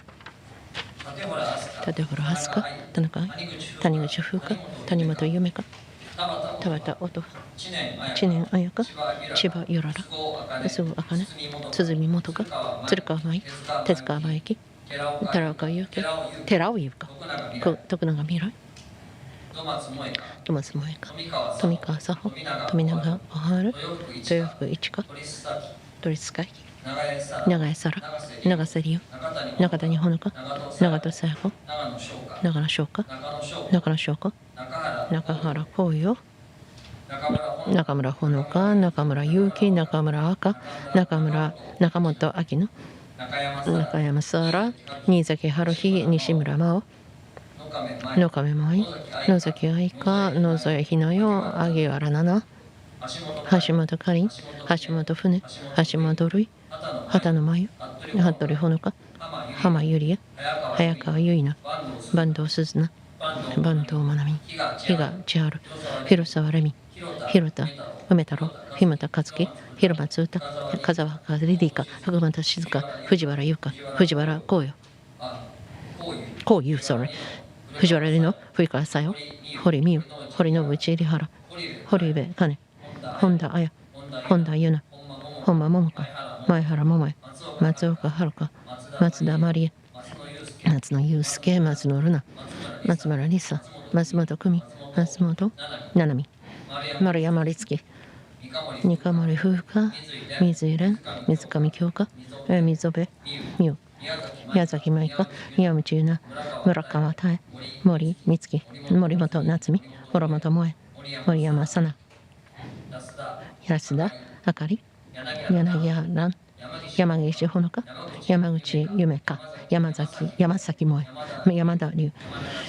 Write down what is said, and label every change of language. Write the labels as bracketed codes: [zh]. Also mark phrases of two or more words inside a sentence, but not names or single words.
[ja] 立原飛鳥、田中愛、谷口風花、谷本夢香、田畑音、知念彩香、千葉ゆらら、菅生茜、鈴見元香、鶴川舞、手塚真由紀、寺岡優希、寺尾優香、徳永未来、戸松萌香、富川佐穂、富永小春、豊福一花、都立塚長江沙羅、長瀬理央、中谷穂香、長戸紗子、長野翔香、中野翔子、中原光陽、中村ほのか、中村祐希、中村赤、中本明乃、中山沙羅、新崎春日、西村真央、野亀舞、野崎愛香、野添ひなよ、萩原奈々、橋本かりん、橋本船、橋本瑠衣、畑野真由、服部ほのか、浜ゆりえ、早川結菜、坂東鈴菜、坂東真奈美、比嘉千春、広沢レミ、広田梅太郎、日向和樹、広松歌、風若リリカ、福又静香、藤原優香、藤原光陽、光優、sorry、藤原里乃、冬川さよ、堀美優、堀信内入原、堀部兼、本田彩、本田優奈、本間桃香、前原桃江、松岡遥、松田真理恵、松野祐介、松野瑠奈、松村梨沙、松本久美、松本七海、丸山律樹、二カ森風花、水井蓮、水上京香、溝部美優、矢崎舞香、宮内優奈、村川妙、森美月、森本夏美、諸本萌え、森山紗奈、安田あかり、柳家蘭、山岸ほのか、山口夢香、山崎萌え、山田龍、